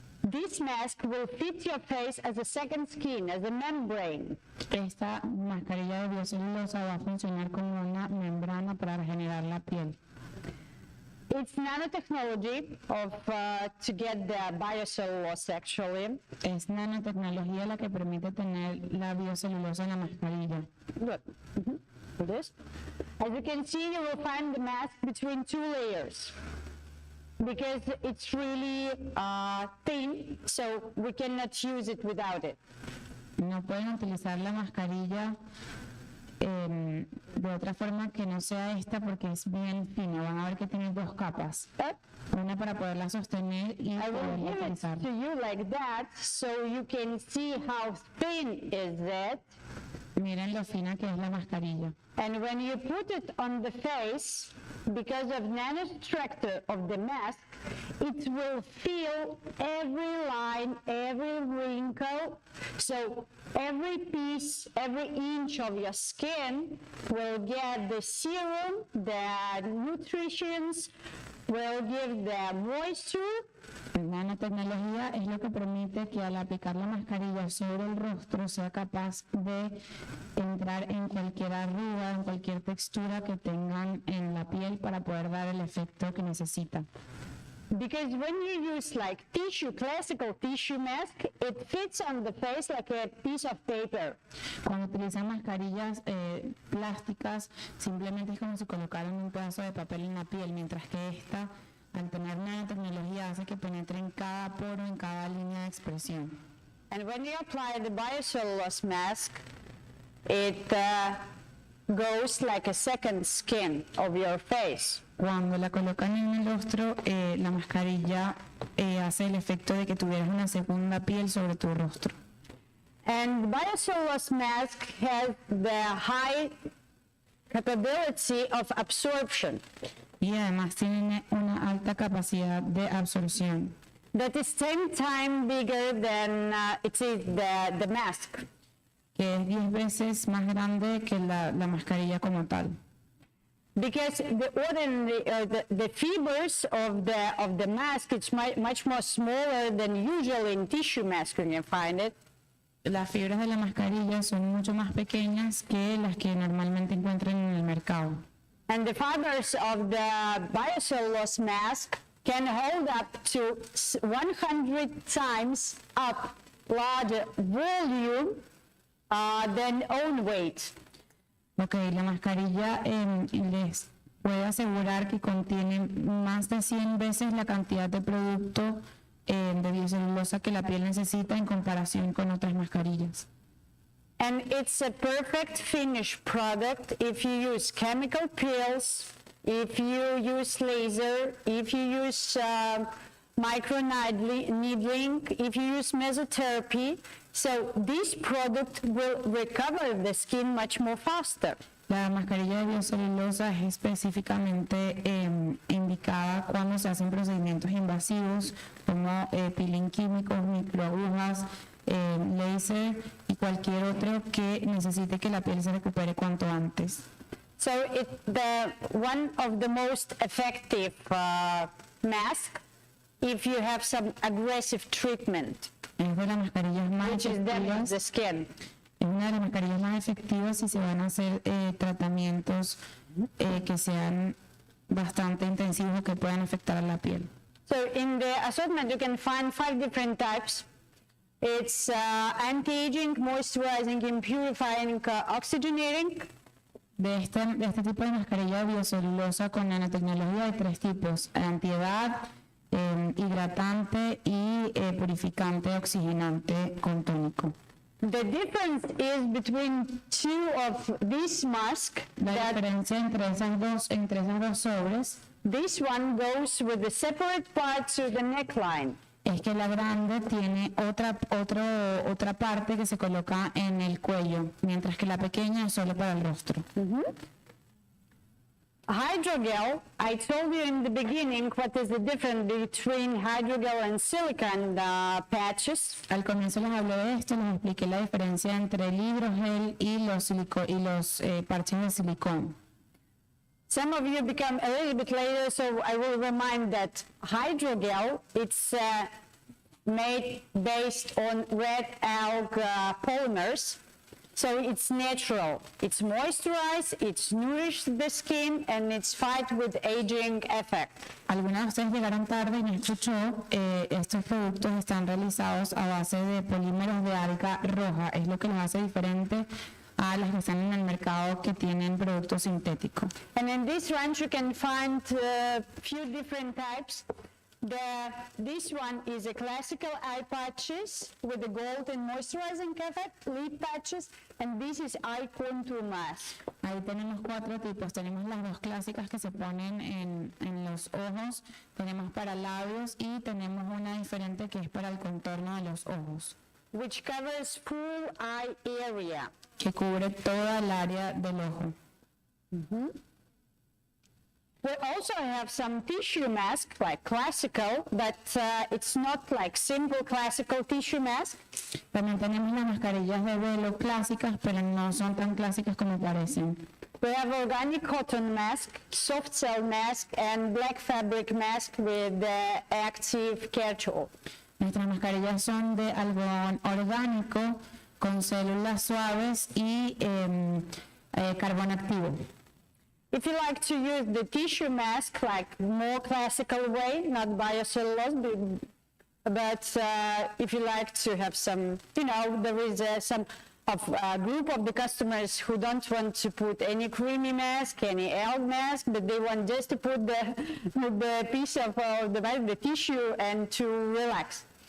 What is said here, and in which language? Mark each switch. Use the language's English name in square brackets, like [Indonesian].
[English] This mask will fit your face as a second skin, as a membrane. [Spanish] Esta mascarilla de biocelulosa va a funcionar como una membrana para regenerar la piel. [English] It's nanotechnology to get the biocellulose actually. [Spanish] Es nanotecnología la que permite tener la biocelulosa en la mascarilla. [English] Look, this. As you can see, you will find the mask between two layers because it's really thin, so we cannot use it without it. [Spanish] No pueden utilizar la mascarilla de otra forma que no sea esta porque es bien fina. Van a ver que tiene dos capas, una para poderla sostener y [English] I will [Spanish] poderla [English] give it [Spanish] utilizar. [English] to you like that so you can see how thin is it. [Spanish] Miren lo fina que es la mascarilla. [English] And when you put it on the face, because of nanostructure of the mask, it will feel every line, every wrinkle. So every piece, every inch of your skin will get the serum, the nutrients, will give the moisture. [Spanish] La nanotecnología es lo que permite que al aplicar la mascarilla sobre el rostro sea capaz de entrar en cualquier arruga, en cualquier textura que tengan en la piel para poder dar el efecto que necesitan. [English] Because when you use like tissue, classical tissue mask, it fits on the face like a piece of paper. [Spanish] Cuando utilizan mascarillas plásticas, simplemente es como si colocaran un pedazo de papel en la piel, mientras que esta, al tener nanotecnología, hace que penetre en cada poro, en cada línea de expresión. [English] And when you apply the biocellulose mask, it goes like a second skin of your face. [Spanish] Cuando la colocan en el rostro, la mascarilla hace el efecto de que tuvieras una segunda piel sobre tu rostro. [English] And the biocellulose mask has the high capability of absorption. [Spanish] Y además tiene una alta capacidad de absorción, [English] That is 10 times bigger than it is the mask. [Spanish] que es 10 veces más grande que la mascarilla como tal. [English] Because the ordinary, the fibers of the mask, it's much more smaller than usual in tissue mask when you find it. [Spanish] Las fibras de la mascarilla son mucho más pequeñas que las que normalmente encuentran en el mercado. [English] And the fibers of the biocellulose mask can hold up to 100 times up larger volume than own weight. [Spanish] Ok, la mascarilla les puedo asegurar que contiene más de 100 veces la cantidad de producto de biocelulosa que la piel necesita en comparación con otras mascarillas. [English] And it's a perfect finished product if you use chemical peels, if you use laser, if you use microneedling, if you use mesotherapy. So this product will recover the skin much more faster. [Spanish] La mascarilla de biocelulosa es específicamente indicada cuando se hacen procedimientos invasivos como peeling químicos, microagujas, láser y cualquier otro que necesite que la piel se recupere cuanto antes. [English] So one of the most effective mask if you have some aggressive treatment, [Spanish] Es de las mascarillas más [English] which is damaging [Spanish] efectivas. [English] the skin. [Spanish] Es una de las mascarillas más efectivas si se van a hacer tratamientos que sean bastante intensivos que puedan afectar a la piel. [English] So in the assortment you can find 5 different types. It's anti-aging, moisturizing, purifying, oxygenating. [Spanish] De este tipo de mascarilla biocelulosa con nanotecnología hay 3 tipos: antiedad, hidratante y purificante oxigenante con tónico. [English] The difference is between 2 of these masks. [Spanish] La diferencia entre esas dos sobres [English] This one goes with the separate parts of the neckline. [Spanish] es que la grande tiene otra parte que se coloca en el cuello, mientras que la pequeña es solo para el rostro. [English] Hydrogel, I told you in the beginning what is the difference between hydrogel and silicone patches. [Spanish] Al comienzo les hablé de esto, les expliqué la diferencia entre el hidrogel y los parches de silicón. [English] Some of you become a little bit later, so I will remind that hydrogel, it's made based on red algae polymers. So it's natural. It's moisturized, it's nourished the skin, and it's fight with aging effect. [Spanish] Algunas de ustedes llegaron tarde y no escuchó, estos productos están realizados a base de polímeros de alga roja, es lo que los hace diferente a las que están en el mercado que tienen productos sintéticos. [English] And in this range you can find a few different types. This one is a classical eye patches with the gold and moisturizing effect, lip patches, and this is eye contour mask. [Spanish] Ahí tenemos 4 tipos, tenemos las 2 clásicas que se ponen en los ojos, tenemos para labios y tenemos una diferente que es para el contorno de los ojos, [English] Which covers full eye area. [Spanish] que cubre toda el área del ojo. [English] We also have some tissue masks like classical, but it's not like simple classical tissue mask. [Spanish] También tenemos las mascarillas de velo clásicas, pero no son tan clásicas como parecen. [English] We have organic cotton mask, soft cell mask, and black fabric mask with active catch-all. [Spanish] Nuestras mascarillas son de algodón orgánico con células suaves y carbón activo. [English] If you like to use the tissue mask like more classical way, not biocellulose, but if you like to have some, there is some group of the customers who don't want to put any creamy mask, any algae mask, but they want just to put the piece of the tissue and to relax.